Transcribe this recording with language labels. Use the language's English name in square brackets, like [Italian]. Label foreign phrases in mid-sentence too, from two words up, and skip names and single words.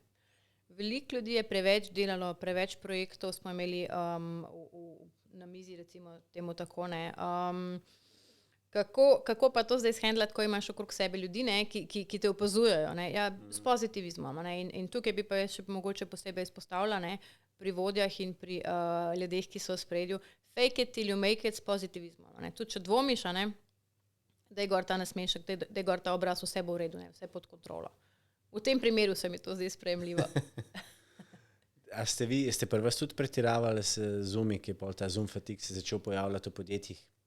[Slovenian] Veliko ljudi je preveč delalo, preveč projektov smo imeli na mizi, recimo temu tako, ne. Kako pa to zdaj shendlati, ko imaš okrog sebe ljudi, ne, ki te opazujejo, ne? Ja, s pozitivizmom, ne? In tukaj bi pa jaz še mogoče posebej izpostavila, ne, pri vodjah in pri ljudeh, ki so v spredju, [English] fake it till you make it [Slovenian] s pozitivizmom, ne? Tudi če dvomiš, a ne, da je gor ta nasmešek, da je gor ta obraz, vse bo v redu, ne? Vse pod kontrolo. V tem primeru se mi to zdi sprejemljivo. A ste pri vas tudi pretiravali s Zoomi, ki je pol ta Zoom fatigue se začel pojavljati v podjetjih?